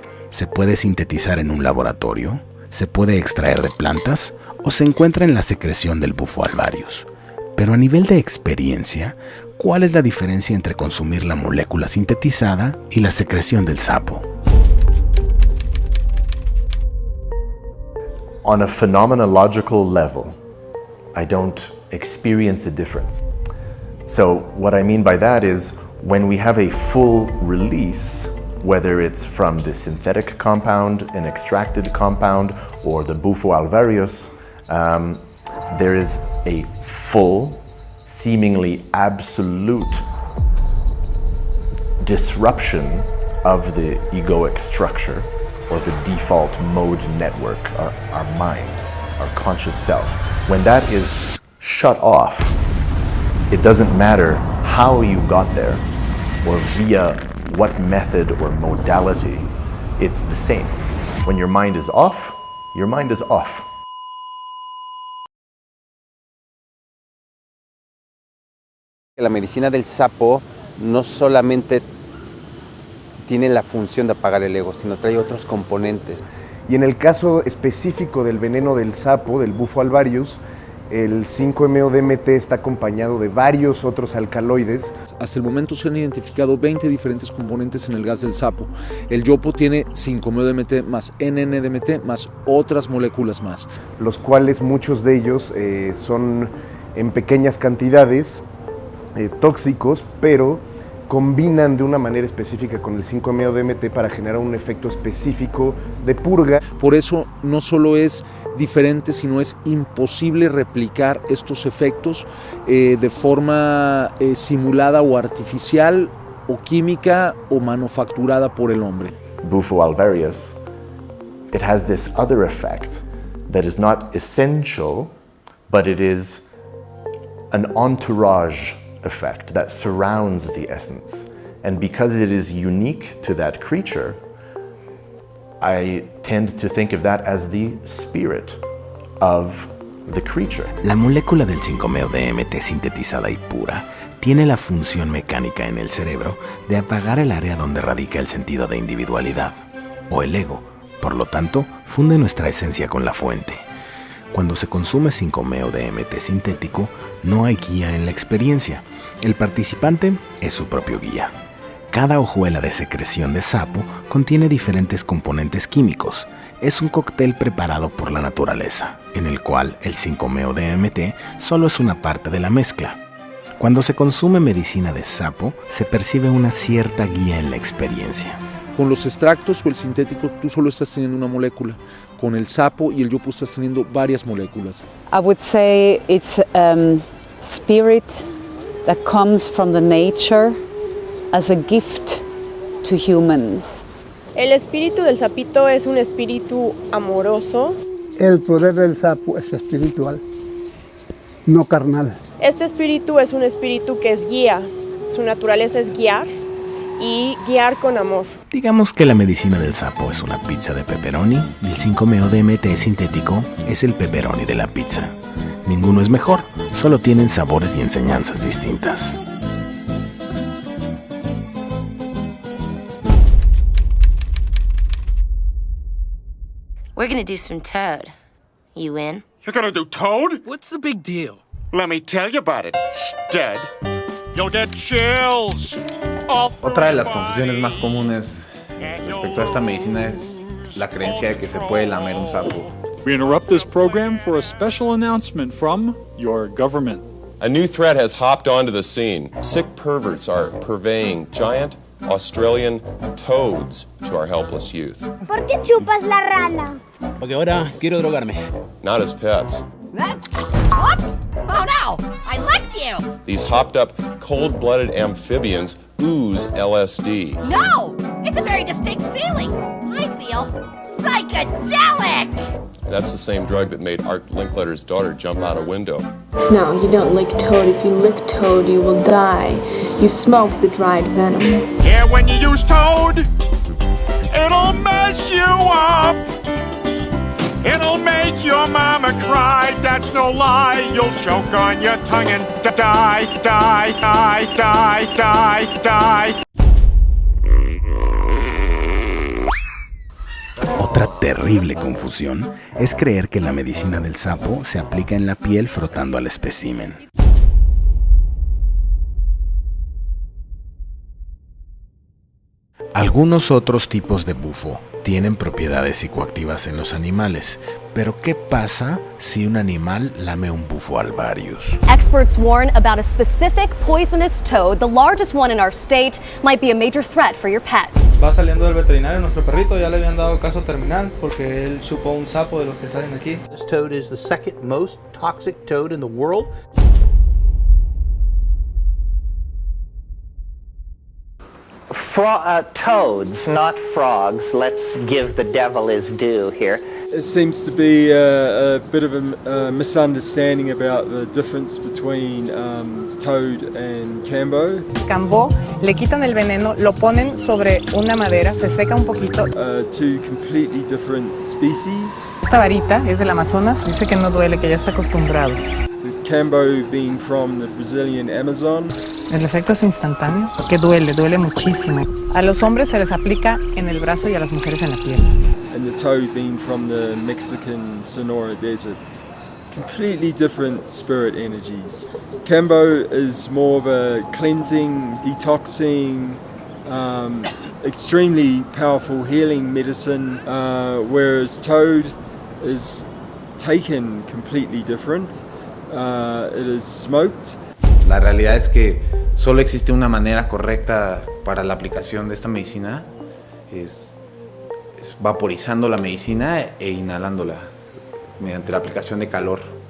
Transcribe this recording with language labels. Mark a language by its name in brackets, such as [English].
[Spanish] Se puede sintetizar en un laboratorio, se puede extraer de plantas o se encuentra en la secreción del Bufo Alvarius. Pero a nivel de experiencia, ¿cuál es la diferencia entre consumir la molécula sintetizada y la secreción del sapo? [English] On a phenomenological level, I don't experience a difference. So what I mean by that is when we have a full release, whether it's from the synthetic compound, an extracted compound, or the Bufo Alvarius, there is a full, seemingly absolute disruption of the egoic structure or the default mode network, our mind, our conscious self. When that is shut off, it doesn't matter how you got there or via what method or modality, it's the same. When your mind is off, your mind is off. [Spanish] La medicina del sapo no solamente tiene la función de apagar el ego, sino trae otros componentes. Y en el caso específico del veneno del sapo, del Bufo Alvarius, el 5-meo-DMT está acompañado de varios otros alcaloides. Hasta el momento se han identificado 20 diferentes componentes en el gas del sapo. El yopo tiene 5-meo-DMT más NN-DMT más otras moléculas más. Los cuales muchos de ellos son en pequeñas cantidades tóxicos, pero combinan de una manera específica con el 5-meo-DMT para generar un efecto específico de purga. Por eso no solo es diferente, sino es imposible replicar estos efectos de forma simulada o artificial o química o manufacturada por el hombre. [English] Bufo Alvarius, it has this other effect that is not essential, but it is an entourage effect that surrounds the essence. And because it is unique to that creature, I tend to think of that as the spirit of the creature. [Spanish] La molécula del 5-meo-DMT sintetizada y pura tiene la función mecánica en el cerebro de apagar el área donde radica el sentido de individualidad, o el ego. Por lo tanto, funde nuestra esencia con la fuente. Cuando se consume 5-meo-DMT sintético, no hay guía en la experiencia. El participante es su propio guía. Cada hojuela de secreción de sapo contiene diferentes componentes químicos. Es un cóctel preparado por la naturaleza, en el cual el 5-meo-DMT solo es una parte de la mezcla. Cuando se consume medicina de sapo, se percibe una cierta guía en la experiencia. Con los extractos o el sintético, tú solo estás teniendo una molécula. Con el sapo y el yopo estás teniendo varias moléculas. [English] I would say it's spirit that comes from the nature as a gift to humans. [Spanish] El espíritu del sapito es un espíritu amoroso. El poder del sapo es espiritual, no carnal. Este espíritu es un espíritu que es guía. Su naturaleza es guiar y guiar con amor. Digamos que la medicina del sapo es una pizza de pepperoni y el 5-meo-DMT sintético es el pepperoni de la pizza. Ninguno es mejor, solo tienen sabores y enseñanzas distintas. [English] We're gonna do some toad. You in? You're gonna do toad? What's the big deal? Let me tell you about it, stud. You'll get chills. [Spanish] Otra de las confusiones más comunes respecto a esta medicina es la creencia de que se puede lamer un sapo. [English] We interrupt this program for a special announcement from your government. A new threat has hopped onto the scene. Sick perverts are purveying giant Australian toads to our helpless youth. [Spanish] ¿Por qué chupas la rana? Porque ahora quiero drogarme. [English] Not as pets. What? Oh no! I licked you! These hopped up, cold-blooded amphibians ooze LSD. No! It's a very distinct feeling. I feel psychedelic! That's the same drug that made Art Linkletter's daughter jump out a window. No, you don't lick toad. If you lick toad, you will die. You smoke the dried venom. Yeah, when you use toad, it'll mess you up. It'll make your mama cry, that's no lie. You'll choke on your tongue and die, die, die, die, die, die. [Spanish] Otra terrible confusión es creer que la medicina del sapo se aplica en la piel frotando al espécimen. Algunos otros tipos de bufo tienen propiedades psicoactivas en los animales, pero ¿qué pasa si un animal lame un Bufo Alvarius? [English] Experts warn about a specific poisonous toad, the largest one in our state, might be a major threat for your pet. [Spanish] Va saliendo del veterinario nuestro perrito, ya le habían dado caso terminal porque él chupó un sapo de los que salen aquí. [English] This toad is the second most toxic toad in the world. Toads, not frogs. Let's give the devil his due here. It seems to be a bit of a misunderstanding about the difference between toad and cambo. [Spanish] Cambo, le quitan el veneno, lo ponen sobre una madera, se seca un poquito. [English] Two completely different species. [Spanish] Esta varita es del Amazonas, dice que no duele, que ya está acostumbrado. [English] The cambo being from the Brazilian Amazon. [Spanish] El efecto es instantáneo, que duele muchísimo. A los hombres se les aplica en el brazo y a las mujeres en la piel. [English] And the toad being from the Mexican Sonoran Desert. Completely different spirit energies. Cambo is more of a cleansing, detoxing, extremely powerful healing medicine, whereas toad is taken completely different. It is smoked. [Spanish] La realidad es que solo existe una manera correcta para la aplicación de esta medicina, es vaporizando la medicina e inhalándola mediante la aplicación de calor.